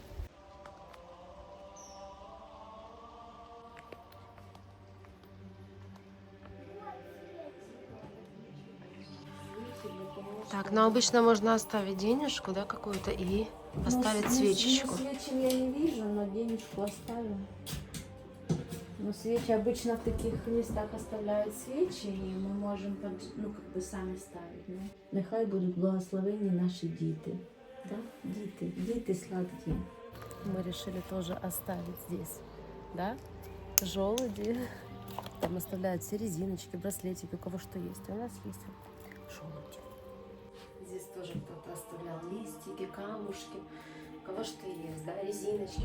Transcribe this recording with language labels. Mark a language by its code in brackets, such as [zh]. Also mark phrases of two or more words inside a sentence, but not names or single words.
[ru] Так, ну обычно можно оставить денежку, да, какую-то, и оставить свечечку. Свечи я не вижу, но денежку оставим. Но свечи обычно в таких местах оставляют свечи, и мы можем сами ставить. Да? [uk] Нехай будуть благословені наші діти. Да? Діти сладкі. [ru] Мы решили тоже оставить здесь, да, желуди. Там оставляют все резиночки, браслетики, у кого что есть. А у нас есть желуди. Здесь тоже кто-то оставлял листики, камушки, у кого что есть, да, резиночки.